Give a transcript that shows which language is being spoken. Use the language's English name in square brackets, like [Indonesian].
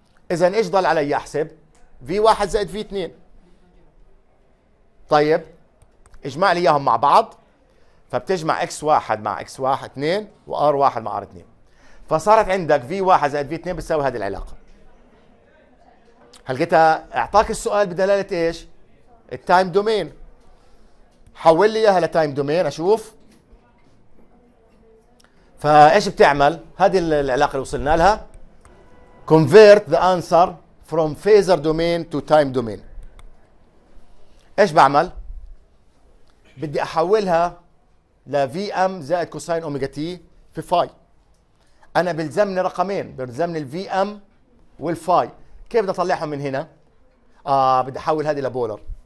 [Arabic] إذا إيش ضل علي أحسب؟ V1 زائد V2. طيب اجمع لي إياهم مع بعض، فبتجمع X1 مع X1 2 وR1 مع R2، فصارت عندك V1 زائد V2 بتساوي هذه العلاقة. هل لقيتها؟ اعطاك السؤال بدلالة ايش؟ التايم دومين. حول لي اياها لتايم دومين اشوف. فايش بتعمل؟ هذه العلاقة اللي وصلنا لها. [English] Convert the answer from phasor domain to time domain. [Arabic] ايش بعمل؟ بدي احولها ل VM زائد كوساين اوميجا تي في فاي. انا بلزمني رقمين، بلزمني الفي ام والفاي. كيف بدي اطلعهم من هنا؟ بدي احول هذه لبولر.